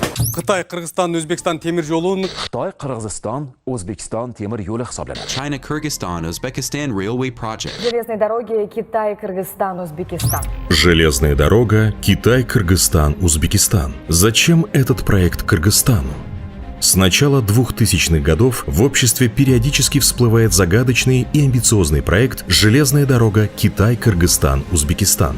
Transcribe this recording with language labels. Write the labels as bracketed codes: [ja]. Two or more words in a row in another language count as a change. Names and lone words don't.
[kk] Қытай-Қырғызстан, Өзбекстан темір жолын [uz] Xitoy-Qirg'iziston, O'zbekiston temir yo'li hisoblanadi. [en] China-Kyrgyzstan, Uzbekistan Railway Project. [ru] Железные дороги Китай, Кыргызстан, Узбекистан. Железная дорога Китай-Кыргызстан, Узбекистан. Зачем этот проект Кыргызстану? С начала 2000-х годов в обществе периодически всплывает загадочный и амбициозный проект «Железная дорога Китай-Кыргызстан, Узбекистан».